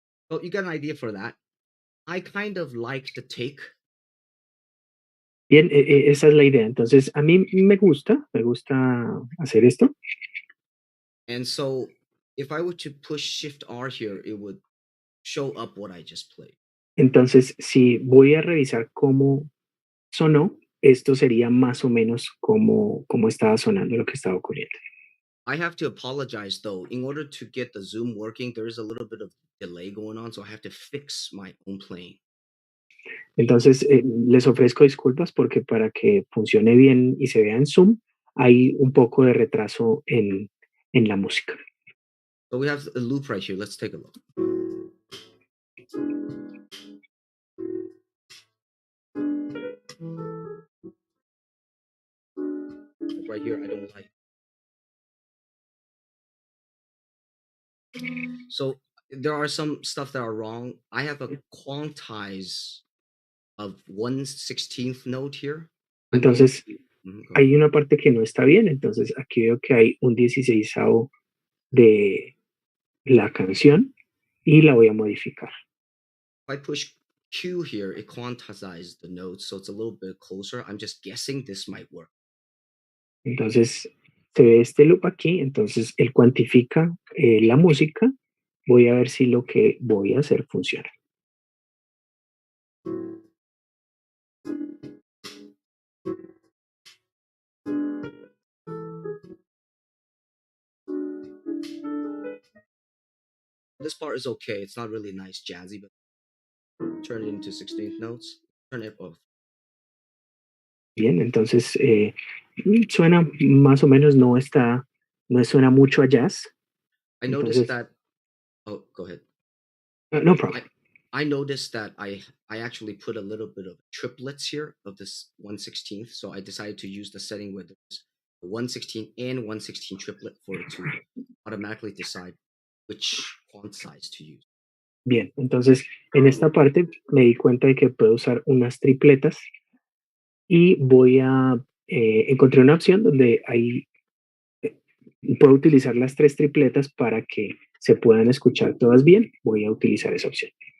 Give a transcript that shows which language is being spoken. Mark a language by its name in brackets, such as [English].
[English] So you got an idea for that. I kind of like the take. [Spanish] Bien, esa es la idea. Entonces, a mí me gusta hacer esto. [English] And so if I were to push Shift R here, it would show up what I just played. [Spanish] Entonces, si voy a revisar cómo sonó, esto sería más o menos como estaba sonando lo que estaba ocurriendo. [English] I have to apologize though. In order to get the Zoom working, there is a little bit of delay going on, so I have to fix my own playing. [Spanish] Entonces, les ofrezco disculpas porque para que funcione bien y se vea en Zoom, hay un poco de retraso en la música. [English] So we have a loop right here. Let's take a look. Right here, I don't like. So there are some stuff that are wrong. I have a quantize of 1/16th note here. [Spanish] Entonces, hay una parte que no está bien. Entonces, aquí veo que hay un 16avo de la canción y la voy a modificar. [English] If I push Q here, it quantizes the notes, so it's a little bit closer. I'm just guessing this might work. [Spanish] Entonces, se ve este loop aquí, entonces él cuantifica la música. Voy a ver si lo que voy a hacer funciona. [English] This part is okay. It's not really nice, jazzy, but turn it into 16th notes. Turn it off. [Spanish] Bien, entonces suena más o menos, no suena mucho a jazz. [English] I noticed [Spanish] Entonces, [English] that. Oh, go ahead. no problem. I noticed that I actually put a little bit of triplets here of this 1/16th, so I decided to use the setting where there's a 1/16 and 1/16 triplet for it to automatically decide which font size to use. [Spanish] Bien, entonces en esta parte me di cuenta de que puedo usar unas tripletas y encontré una opción donde ahí puedo utilizar las tres tripletas para que se puedan escuchar todas bien. Voy a utilizar esa opción.